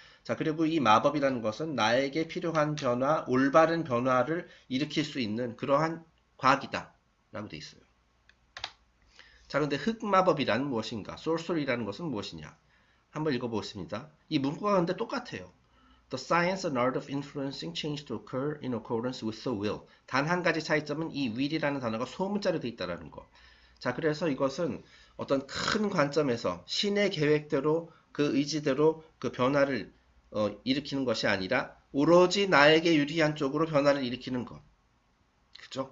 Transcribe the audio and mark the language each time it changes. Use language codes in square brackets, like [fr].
[ko] 자, 그리고 이 마법이라는 것은 나에게 필요한 변화, 올바른 변화를 일으킬 수 있는 그러한 과학이다 라고 되어 있어요. 자, 근데 흑마법이란 무엇인가? sorcery라는 것은 무엇이냐? 한번 읽어보겠습니다. 이 문구가 근데 똑같아요. [en] The science and art of influencing change to occur in accordance with the will. [ko] 단 한 가지 차이점은 이 will이라는 단어가 소문자로 되어 있다는 거. 자, 그래서 이것은 어떤 큰 관점에서 신의 계획대로 그 의지대로 그 변화를 일으키는 것이 아니라 오로지 나에게 유리한 쪽으로 변화를 일으키는 것. 그죠?